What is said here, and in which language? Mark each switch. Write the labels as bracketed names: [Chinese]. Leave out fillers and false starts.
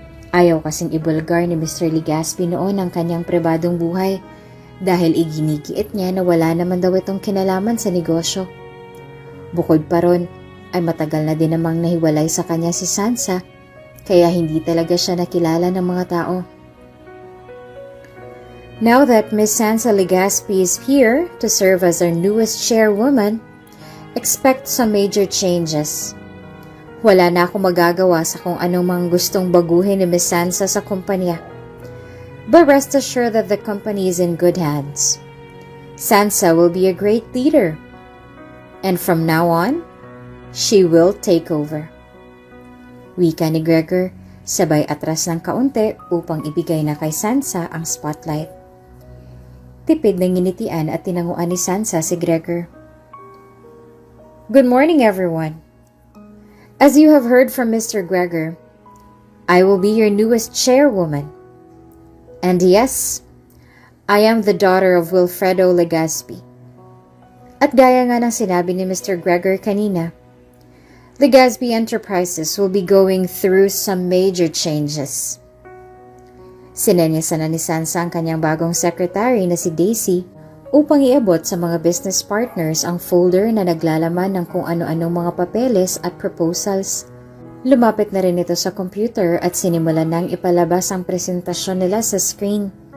[Filipino] Ayaw kasing ibulgar ni Mr. Legaspi noon ang kanyang pribadong buhay dahil iginigiit niya na wala naman daw itong kinalaman sa negosyo. Bukod pa ron ay matagal na din namang nahiwalay sa kanya si Sansa kaya hindi talaga siya nakilala ng mga tao. [English] Now that Miss Sansa Legaspi is here to serve as our newest chairwoman, expect some major changes. [Filipino] Wala na akong magagawa sa kung anumang gustong baguhin ni Miss Sansa sa kumpanya. [English] But rest assured that the company is in good hands. Sansa will be a great leader. And from now on, she will take over. [Filipino] Wika ni Gregor, sabay atras ng kaunti upang ibigay na kay Sansa ang spotlight. Tipid na nginitian at tinanguan ni Sansa si Gregor. [English] Good morning, everyone. As you have heard from Mr. Gregor, I will be your newest chairwoman. And yes, I am the daughter of Wilfredo Legaspi. [Filipino] At gaya nga ng sinabi ni Mr. [English] Gregor [Filipino] kanina, [English] Legaspi Enterprises will be going through some major changes. [Filipino] Sinenyasan na ni Sansa ang kanyang bagong secretary na si Daisy upang iabot sa mga business partners ang folder na naglalaman ng kung ano-anong mga papeles at proposals. Lumapit na rin ito sa computer at sinimulan nang ipalabas ang presentasyon nila sa screen.